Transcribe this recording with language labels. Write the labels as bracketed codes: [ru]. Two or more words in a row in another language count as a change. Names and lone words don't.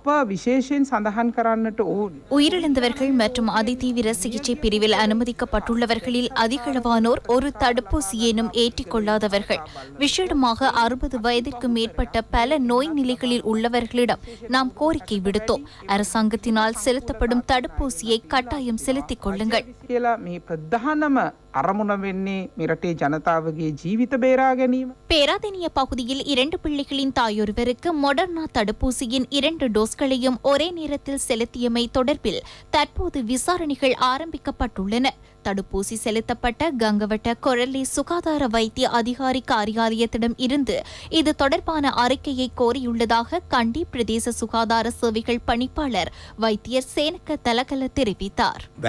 [ta] உயிரிழந்தவர்கள் மற்றும் அதிதீவிர சிகிச்சை பிரிவில் அனுமதிக்கப்பட்டுள்ளவர்களில் அதிகளவானோர் ஒரு தடுப்பூசியேனும் ஏற்றிக்கொள்ளாதவர்கள். விசேடமாக 60 வயதிற்கு மேற்பட்ட பல நோய் நிலைகளில் உள்ளவர்களிடம் நாம் கோரிக்கை விடுத்தோம். அரசாங்கத்தினால் செலுத்தப்படும் தடுப்பூசியை கட்டாயம் செலுத்திக் கொள்ளுங்கள். [si] කියලා මේ ප්‍රධානම අරමුණ වෙන්නේ මේ රටේ ජනතාවගේ ජීවිත බේරා ගැනීම. [ta] பேராதெனிய பகுதியில் 2 பிள்ளைகளின் தாயொருவருக்கு மொடர்னா தடுப்பூசியின் 2 டோஸ்களையும் ஒரே நேரத்தில் செலுத்தியமை தொடர்பில் தற்போது விசாரணைகள் ஆரம்பிக்கப்பட்டுள்ளன. தடுப்பூசி செலுத்தப்பட்ட கங்கவட்ட கொரல்லி சுகாதார வைத்திய அதிகாரி காரியாலயத்திடம் இருந்து இது தொடர்பான அறிக்கையை கோரியுள்ளதாக கண்டி பிரதேச சுகாதார சேவைகள் பணிப்பாளர் வைத்தியர் சேனக்க தலகல தெரிவித்தார்.